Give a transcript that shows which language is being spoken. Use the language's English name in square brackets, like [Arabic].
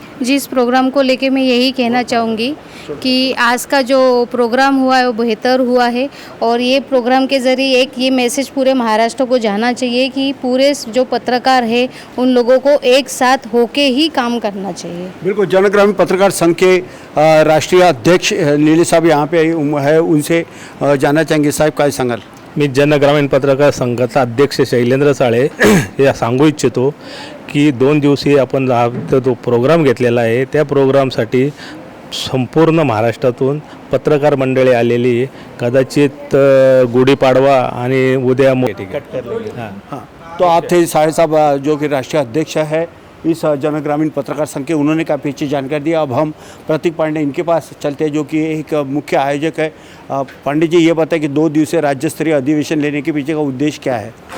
[Hindi] जी, इस प्रोग्राम को लेके मैं यही कहना चाहूँगी कि आज का जो प्रोग्राम हुआ है वो बेहतर हुआ है और ये प्रोग्राम के ज़रिए एक ये मैसेज पूरे महाराष्ट्र को जाना चाहिए कि पूरे जो पत्रकार है उन लोगों को एक साथ होके ही काम करना चाहिए। बिल्कुल, जन ग्रामीण पत्रकार संघ के राष्ट्रीय अध्यक्ष नीले साहब यहाँ पे है, उनसे जानना चाहेंगे। [Marathi] साहेब काय सांगाल? मी जन ग्रामीण पत्रकार संघाचा अध्यक्ष शैलेंद्र साळे हे सांगू इच्छितो की 2 दिवसीय आपण जो प्रोग्राम घेतलेला आहे त्या प्रोग्रामसाठी संपूर्ण महाराष्ट्रातून पत्रकार मंडळी आलेली, कदाचित गुढीपाडवा आणि उद्या [Hindi] हाँ, तो आप थे साहे साहब जो कि राष्ट्रीय अध्यक्ष है इस जन ग्रामीण पत्रकार संघ के, उन्होंने काफ़ी अच्छी जानकारी दी। अब हम प्रतीक पांडे इनके पास चलते हैं जो कि एक मुख्य आयोजक है। पांडे जी, ये बताएं कि 2 दिवसीय राज्य स्तरीय अधिवेशन लेने के पीछे का उद्देश्य क्या है?